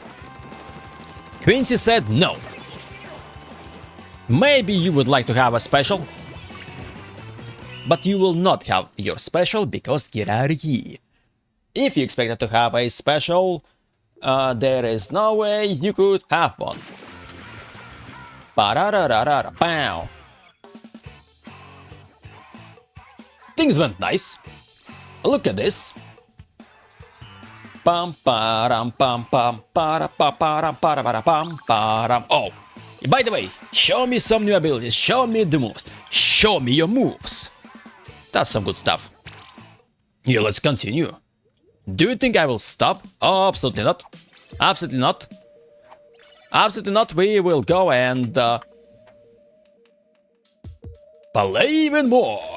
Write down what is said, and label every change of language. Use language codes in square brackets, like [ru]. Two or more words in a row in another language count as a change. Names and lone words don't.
[en] Quincy said no. Maybe you would like to have a special, but you will not have your special because get out of here. If you expected to have a special, there is no way you could have one. Ba-da-da-da-da-da-pow. Things went nice. Look at this. Pam param pam pam para pa param para para pam param. Oh, by the way, show me some new abilities. Show me the moves. Show me your moves. That's some good stuff. Here, let's continue. Do you think I will stop? Oh, absolutely not. Absolutely not. Absolutely not. We will go and play even more.